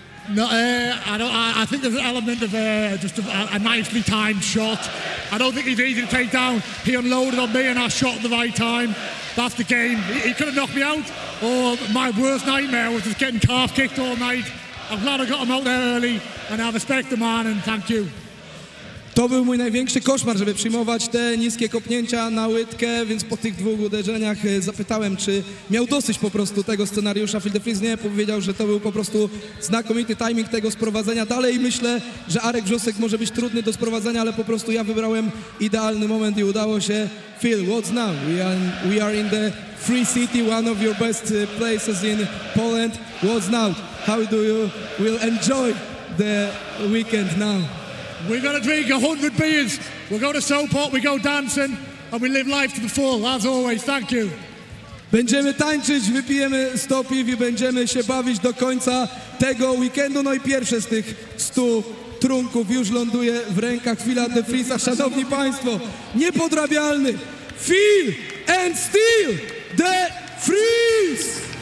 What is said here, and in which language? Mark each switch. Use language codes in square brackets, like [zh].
[en] No, I think there's an element of just a nicely timed shot. I don't think he's easy to take down. He unloaded on me and I shot at the right time. That's the game. He could have knocked me out. Or my worst nightmare was just getting calf kicked all night. I'm glad I got him out there early and I respect the man and thank you. [pl] To był mój największy koszmar, żeby przyjmować te niskie kopnięcia na łydkę, więc po tych dwóch uderzeniach zapytałem, czy miał dosyć po prostu tego scenariusza. Phil the Freeze nie powiedział, że to był po prostu znakomity timing tego sprowadzenia. Dalej myślę, że Arek Wrzosek może być trudny do sprowadzenia, ale po prostu ja wybrałem idealny moment i udało się. [en] Phil, what's now? We are in the Free City, one of your best places in Poland. What's now? How do you will enjoy the weekend now? We're going to drink 100 beers. We'll go to Sopot, we go dancing, and we live life to the full, as always. Thank you. [pl] Będziemy tańczyć, wypijemy 100 piw i będziemy się bawić do końca tego weekendu. No i pierwsze z tych 100 trunków już ląduje w rękach Phila the Freeze'a. Szanowni Państwo, niepodrabialny Phil and Steel the Freeze!